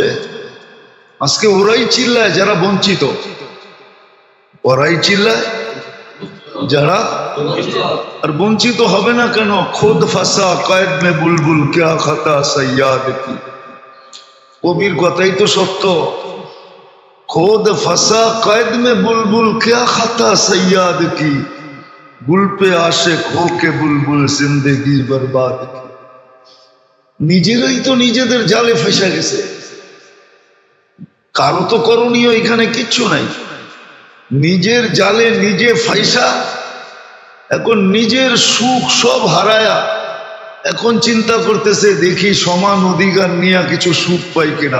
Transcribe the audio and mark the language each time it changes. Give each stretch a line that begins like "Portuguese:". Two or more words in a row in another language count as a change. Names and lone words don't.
Bangla: আজকে ওরাই চিল্লায় যারা বঞ্চিত, ওরাই চিল্লায় যারা, আর বঞ্চিত হবে না কেন?
Hindi: खुद फंसा कैद में बुलबुल क्या खता सैयाद की,
Bangla: কবির কথাই তো সত্য।
Hindi: खुद फंसा कैद में बुलबुल क्या खाता सैयाद की, गुल पे आशिक हो के बुलबुल जिंदगी बर्बाद की।
Bangla: নিজেরাই তো নিজেদের জালে ফেসে গেছে, কারো তো করণীয় এখানে কিচ্ছু নাই। নিজের জালে নিজে ফাইসা, এখন নিজের সুখ সব হারায়া এখন চিন্তা করতেছে দেখি সমান অধিকার নিয়ে কিছু সুখ পাই কিনা।